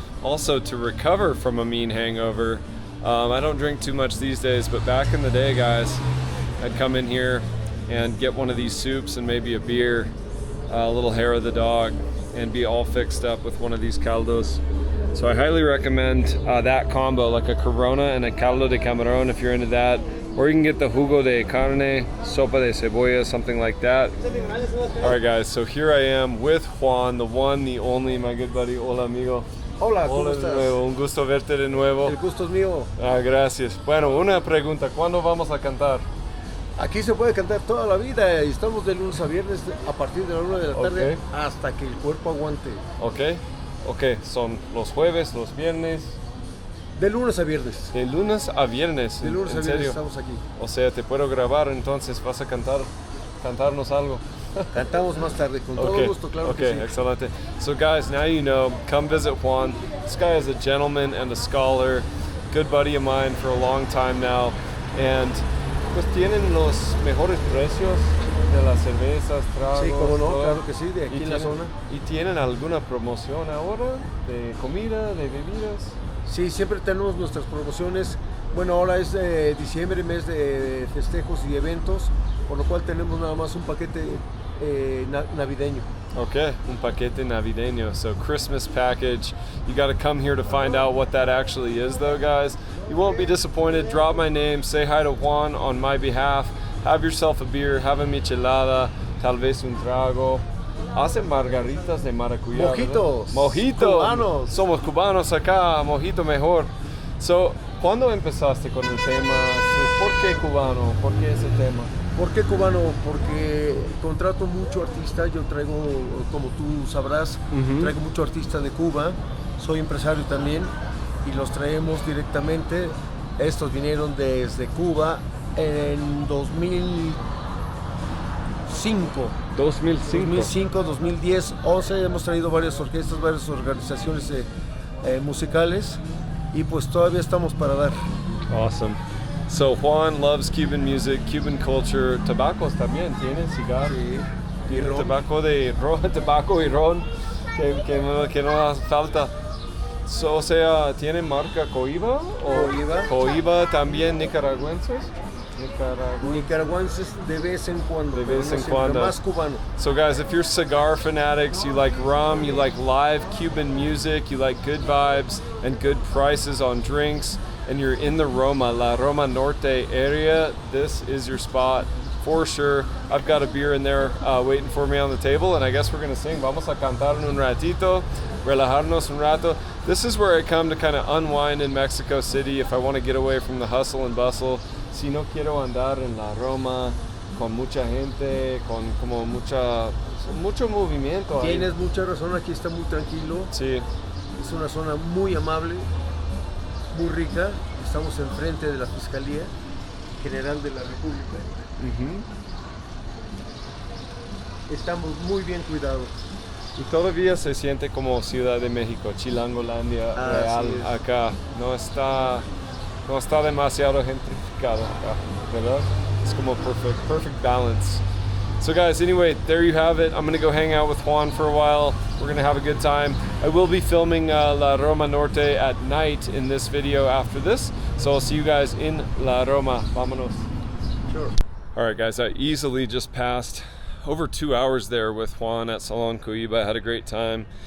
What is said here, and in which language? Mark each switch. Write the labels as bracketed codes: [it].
[en] Also, to recover from a mean hangover. I don't drink too much these days, but back in the day, guys, I'd come in here and get one of these soups and maybe a beer, a little hair of the dog, and be all fixed up with one of these caldos. So I highly recommend that combo, like a Corona and a caldo de camarón if you're into that. Or you can get the jugo de carne, sopa de cebolla, something like that. All right, guys, so here I am with Juan, the one, the only, my good buddy. [es] Hola, amigo. Hola, ¿cómo Hola de estás? nuevo, un gusto verte de nuevo. El gusto es mío. Gracias. Bueno, una pregunta, ¿cuándo vamos a cantar? Aquí se puede cantar toda la vida y estamos de lunes a viernes a partir de la 1 de la tarde hasta que el cuerpo aguante. Ok, son los jueves, los viernes. De lunes a viernes. De lunes a viernes. De lunes a ¿En viernes serio? estamos aquí. O sea, te puedo grabar, entonces vas a cantarnos algo. Cantamos más tarde, con todo gusto, claro que sí. Okay, excelente. [en] So guys, now you know, come visit Juan. This guy is a gentleman and a scholar, good buddy of mine for a long time now. [es] And pues tienen los mejores precios de las cervezas, tragos. Sí, como no, todo. claro que sí, de aquí en la zona. ¿Y tienen alguna promoción ahora de comida, de bebidas? Sí, siempre tenemos nuestras promociones. Bueno, ahora es diciembre, mes de festejos y eventos, por lo cual tenemos nada más un paquete navideño. Okay, un paquete navideño. [en] So Christmas package. You got to come here to find out what that actually is, though, guys. You won't be disappointed. Drop my name, say hi to Juan on my behalf. Have yourself a beer, have a michelada, [es] tal vez un trago. Hacen margaritas de maracuyá. Mojitos. Mojitos. Cubanos. Somos cubanos acá, mojito mejor. So, ¿cuándo empezaste con el tema? ¿Por qué cubano? ¿Por qué ese tema? ¿Por qué cubano? Porque contrato mucho artista, yo traigo, como tú sabrás, traigo mucho artista de Cuba, soy empresario también y los traemos directamente. Estos vinieron desde Cuba en 2005, 2010, 11, hemos traído varias orquestas, varias organizaciones musicales y pues todavía estamos para dar. [en] Awesome. So Juan loves Cuban music, Cuban culture. [es] Tabacos también tiene, cigarros. Sí. Tiene tabaco y ron, que no hace falta. So, o sea, ¿tiene marca Kohiba? Kohiba. Kohiba también nicaragüenses. Nicaragüenses de vez en cuando. De vez en siempre, cuando. más cubano. [en] So guys, if you're cigar fanatics, you like rum, you like live Cuban music, you like good vibes and good prices on drinks, and you're in the La Roma Norte area, this is your spot for sure. I've got a beer in there waiting for me on the table, and I guess we're gonna sing. [es] Vamos a cantar un ratito, relajarnos un rato. [en] This is where I come to kind of unwind in Mexico City if I want to get away from the hustle and bustle. [es] Si no quiero andar en la Roma con mucha gente, con como mucho movimiento. Tienes mucha razón, aquí está muy tranquilo. Sí. Es una zona muy amable, muy rica. Estamos enfrente de la Fiscalía General de la República. Estamos muy bien cuidados. Y todavía se siente como Ciudad de México, Chilangolandia real acá. No está demasiado gentrificado acá, ¿verdad? [en] It's como perfect balance. So guys, anyway, there you have it. I'm gonna go hang out with Juan for a while. We're gonna have a good time. I will be filming La Roma Norte at night in this video after this. So I'll see you guys in La Roma. [es] Vamanos. [en] Sure. All right, guys, I easily just passed over 2 hours there with Juan at Salon Kohiba. I had a great time.